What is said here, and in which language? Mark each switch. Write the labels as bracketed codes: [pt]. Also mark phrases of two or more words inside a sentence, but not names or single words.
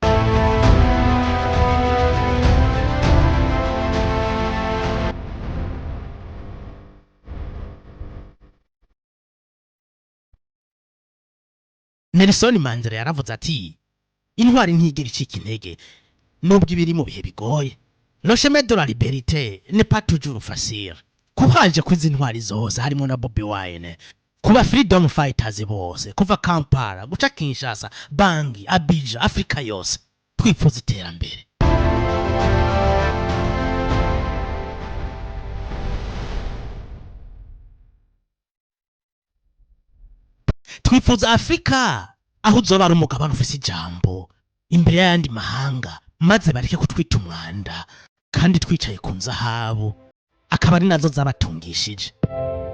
[rn] Nelson Mandela yaravuze ati intwari ntigera icika intege nubwo ibiri mu bihe bigoye. [fr] Le chemin de la liberté n'est pas toujours facile. [rn] Kuhaje kwizi intwari zose harimo na Bobi Wine, kuba [en] freedom fighters [rn] bose kuva Kampala guca Kinshasa, Bangi, Abidjan, Afrika yose twifuza iterambere. Twifuza Afrika aho uzoba ari umugabano ufise ijambo imbere y'andi mahanga maze bareke kutwita umwanda kandi twicaye ku nzahabu akaba ari nazo zabatungishije.